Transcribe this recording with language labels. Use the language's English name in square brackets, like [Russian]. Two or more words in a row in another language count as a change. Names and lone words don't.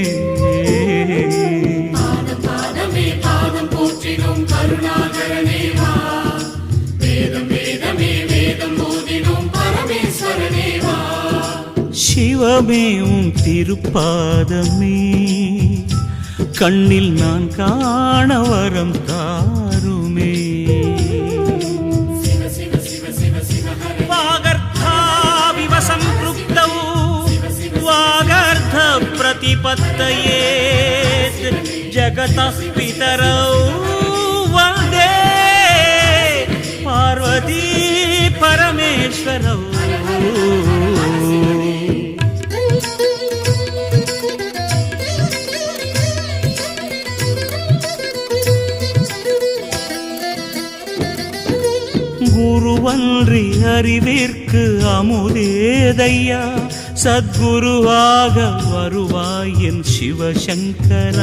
[Tamil] பாதம் பாதமே பாதம் போற்றினோம் கருணாகரனே வா. வேதம் வேதமே வேதம் மோதினோம் பரமேஸ்வரனே வா. சிவமே உன் திருப்பாதமே, கண்ணில் நான் காண வரம் தாருமே. [Sanskrit] वागर्थाविव सम्पृक्तौ वागर्थ प्रतिपत्तये जगतः पितरौ वन्दे पार्वती परमेश्वरौ. [Tamil] குருவன்றி அறிவிற்கு அமுதேதையா, சத்குருவாக வருவாய் என் சிவசங்கரா.